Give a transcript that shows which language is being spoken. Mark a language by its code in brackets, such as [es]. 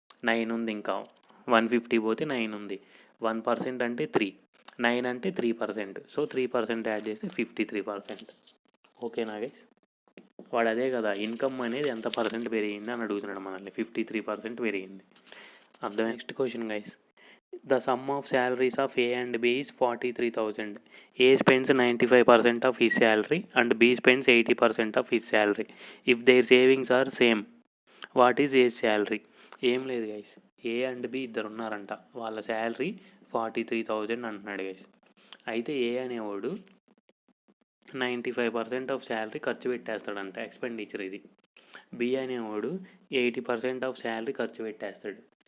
[te] 9 ఉంది ఇంకా 150 పోతే 9 ఉంది. 1% అంటే 3, 9 అంటే 3%. సో 3% యాడ్ చేస్తే 53%. ఓకేనా గైస్? వాడు అదే కదా ఇన్కమ్ అనేది ఎంత పర్సెంట్ పెరిగింది అని అడుగుతున్నాడు మనల్ని. 53% పెరిగింది. అర్థం. Next question guys. [en] The sum of salaries of A and B is 43,000. A spends 95% of his salary and B spends 80% of his salary. If their savings are same, what is A's salary? [te] ఏం లేదు guys, ఏ and B ఇద్దరు ఉన్నారంట, వాళ్ళ salary 43,000 అంటున్నాడు guys. అయితే ఏ అనేవాడు 95% of salary ఖర్చు పెట్టేస్తాడంట, expenditure ఇది. బి అనేవాడు 80% ఆఫ్ శాలరీ ఖర్చు పెట్టేస్తాడు.